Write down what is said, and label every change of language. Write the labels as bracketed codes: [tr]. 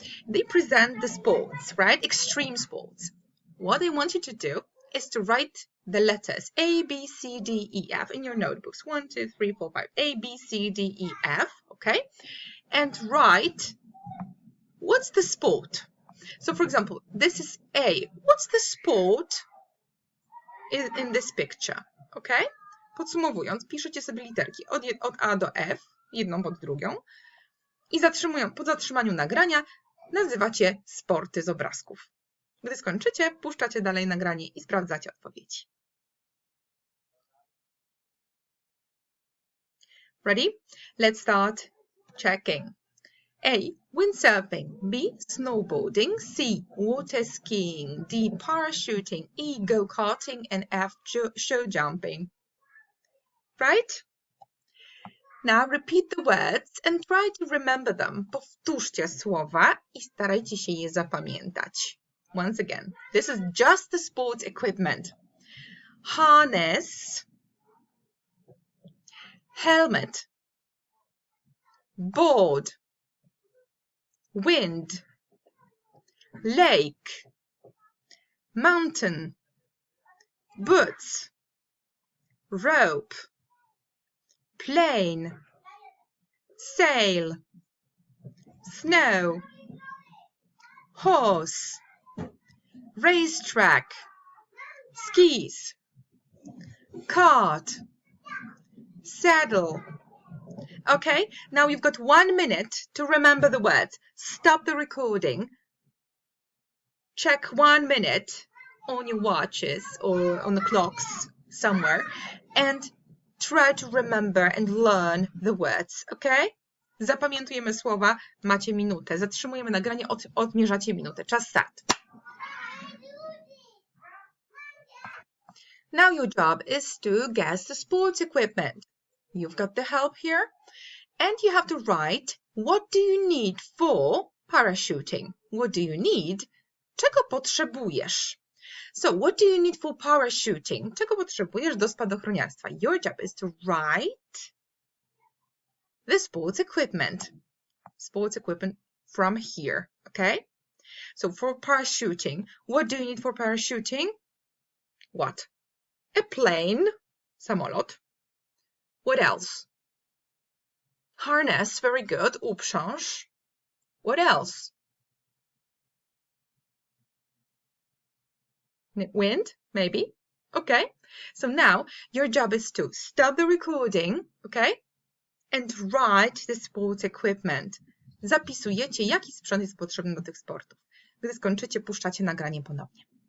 [en] They present the sports, right? Extreme sports. What I want you to do is to write the letters A, B, C, D, E, F in your notebooks. 1, 2, 3, 4, 5. A, B, C, D, E, F. Okay? And write what's the sport. So, for example, this is A. What's the sport in this picture? Okay? [pl] Podsumowując, piszecie sobie literki od A do F, jedną pod drugą i po zatrzymaniu nagrania nazywacie sporty z obrazków. Gdy skończycie, puszczacie dalej nagranie i sprawdzacie odpowiedzi. [en] Ready? Let's start checking. A. Windsurfing. B. Snowboarding. C. Water skiing. D. Parachuting. E. Go-karting. And F. Show jumping. Right? Now repeat the words and try to remember them. [pl] Powtórzcie słowa i starajcie się je zapamiętać. [en] Once again, this is just the sports equipment. Harness, helmet, board, wind, lake, mountain, boots, rope, plane, sail, snow, horse, racetrack, skis, cart, saddle. Okay, now you've got 1 minute to remember the words. Stop the recording. Check 1 minute on your watches or on the clocks somewhere and try to remember and learn the words, okay? [pl] Zapamiętujemy słowa, macie minutę. Zatrzymujemy nagranie, odmierzacie minutę. Czas start. [en] Now your job is to guess the sports equipment. You've got the help here. And you have to write, what do you need for parachuting? What do you need? [pl] Czego potrzebujesz? [en] So, what do you need for parachuting? [pl] Czego potrzebujesz do spadochroniarstwa? [en] Your job is to write the sports equipment. Sports equipment from here, okay? So, for parachuting, what do you need for parachuting? What? A plane, samolot. What else? Harness, very good. Uprząż. What else? Wind, maybe. Okay. So now your job is to stop the recording, okay? And write the sports equipment. [pl] Zapisujecie, jaki sprzęt jest potrzebny do tych sportów. Gdy skończycie, puszczacie nagranie ponownie.